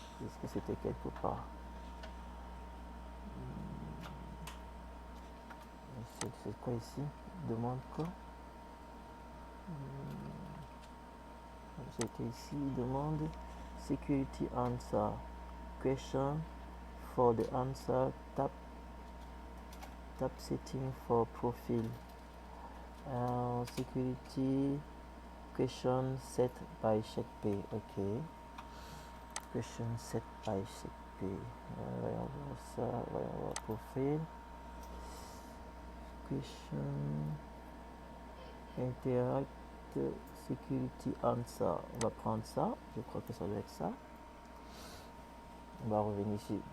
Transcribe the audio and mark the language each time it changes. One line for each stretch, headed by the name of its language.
French: Est-ce que c'était quelque part? C'est quoi ici? Demande quoi? C'était ici, demande
English: security answer. Question for the answer. Tap setting for profile. Security question set by CheckPay. Ok. Question set by CheckPay.
French: Voyons voir ça. Voyons voir profil.
English: Question interact security answer.
French: On va prendre ça. Je crois que ça doit être ça. On va revenir ici.